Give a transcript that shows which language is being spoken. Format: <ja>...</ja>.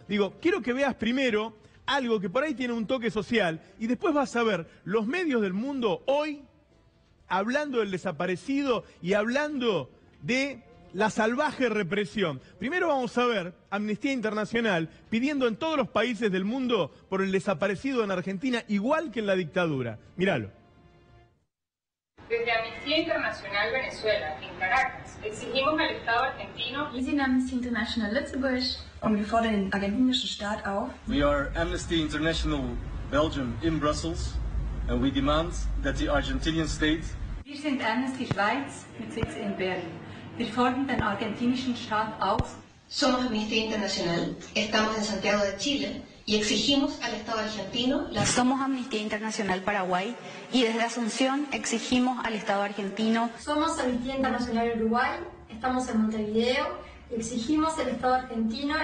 <es>Digo, quiero que veas primero algo que por ahí tiene un toque social, y después vas a ver los medios del mundo hoy hablando del desaparecido y hablando de la salvaje represión. Primero vamos a ver Amnistía Internacional pidiendo en todos los países del mundo por el desaparecido en Argentina, igual que en la dictadura. Míralo. Desde Amnistía Internacional Venezuela, en Caracas, exigimos al Estado argentino.</es> <de>Wir sind Amnesty International Lützburg und wir fordern den argentinischen Staat auf.</de> <en>We are Amnesty International Belgium in Brussels and we demand that the Argentinian state.</en> <de>Wir sind Amnesty Schweiz mit Sitz in Berlin. Wir fordern den argentinischen Staat auf.</de> <es>Somos Amnistía Internacional, estamos en Santiago de Chile y exigimos al Estado argentino la... Somos Amnistía Internacional Paraguay y desde Asunción exigimos al Estado argentino. Somos Amnistía Internacional Uruguay, estamos en Montevideo y exigimos al Estado argentino.</es>